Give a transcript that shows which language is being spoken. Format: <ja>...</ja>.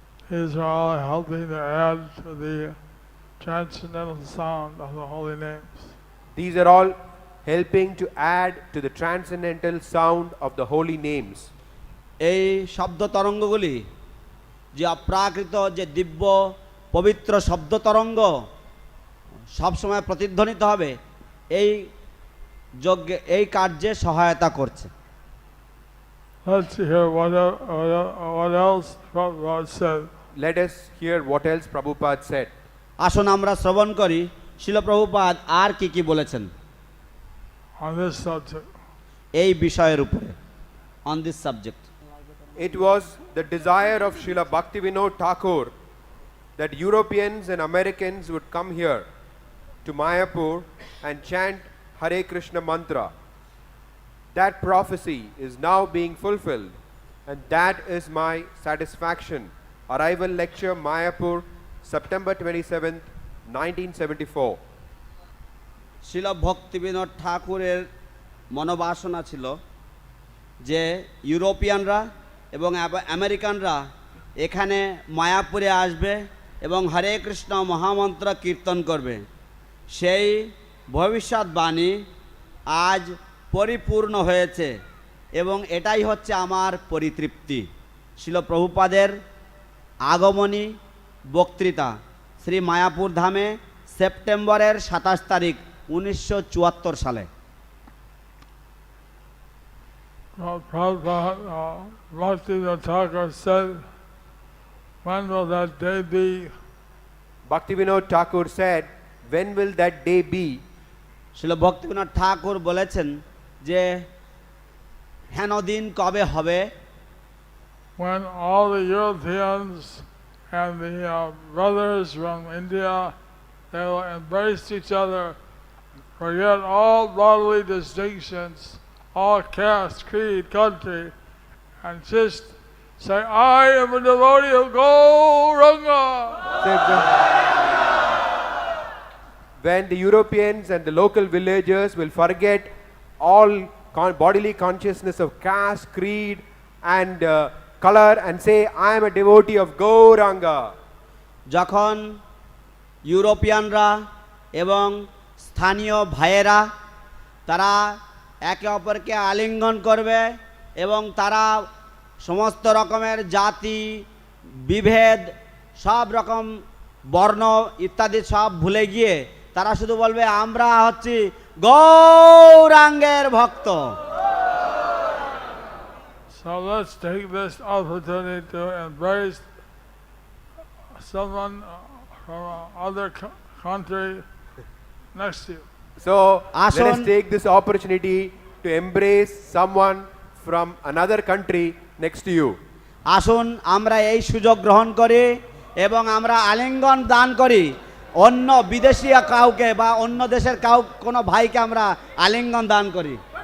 <en>these are all helping to add to the transcendental sound of the holy names. These are all helping to add to the transcendental sound of the holy names.</en> <bn>এই শব্দ তরঙ্গগুলি যে অপ্রাকৃত যে দিব্য পবিত্র শব্দ তরঙ্গ সবসময় প্রতিধ্বনিত হবে, এই যজ্ঞে এই কার্যে সহায়তা করছে।</bn> <en>Let's hear what else Prabhupada said. Let us hear what else Prabhupada said.</en> <bn>আসুন আমরা শ্রবণ করি শিল প্রভুপাদ আর কি কি বলেছেন</bn> <en>On this subject.</en> <bn>এই বিষয়ের উপরে,</bn> <en>On this subject. It was the desire of Srila Bhaktivinoda Thakur that Europeans and Americans would come here to Mayapur and chant Hare Krishna mantra. That prophecy is now being fulfilled, and that is my satisfaction. Arrival lecture, Mayapur, September 27th, 1974.</en> <bn>শিল ভক্তিবিনোদ ঠাকুরের মনোবাসনা ছিল যে ইউরোপিয়ানরা এবং আমেরিকানরা এখানে মায়াপুরে আসবে এবং হরে কৃষ্ণ মহামন্ত্র কীর্তন করবে। সেই ভবিষ্যৎবাণী আজ পরিপূর্ণ হয়েছে এবং এটাই হচ্ছে আমার পরিতৃপ্তি। শিল প্রভুপাদের আগমনী বক্তৃতা শ্রী মায়াপুর ধামে সেপ্টেম্বরের 27 তারিখ 1974 সালে।</bn> <en>Prabhupada, Bhaktivinoda Thakur said, when will that day be? Bhaktivinoda Thakur said, when will that day be?</en> <bn>শিল ভক্তিবিনোদ ঠাকুর বলেছেন যে হেন দিন কবে হবে,</bn> <en>When all the Europeans and the brothers from India, they will embrace each other, forget all bodily distinctions, all caste, creed, country, and just say, I am a devotee of Gauranga. when the Europeans and the local villagers will forget all bodily consciousness of caste, creed, and color and say, I am a devotee of Gauranga.</en> <bn>যখন ইউরোপিয়ানরা এবং স্থানীয় ভাইয়েরা তারা একে অপরকে আলিঙ্গন করবে এবং তারা সমস্ত রকমের জাতি বিভেদ সব রকম বর্ণ ইত্যাদি সব ভুলে গিয়ে তারা শুধু বলবে আমরা হচ্ছি গৌরাঙ্গের ভক্ত।</bn> <en>So let's take this opportunity to embrace someone from other country next to you. So let us</en> <bn>Ashon-</bn> <en>take this opportunity to embrace someone from another country next to you.</en> <bn>আসুন আমরা এই সুযোগ গ্রহণ করি এবং আমরা আলিঙ্গন দান করি অন্য বিদেশি কাউকে বা অন্য দেশের কোনো ভাইকে আমরা আলিঙ্গন দান করি।</bn>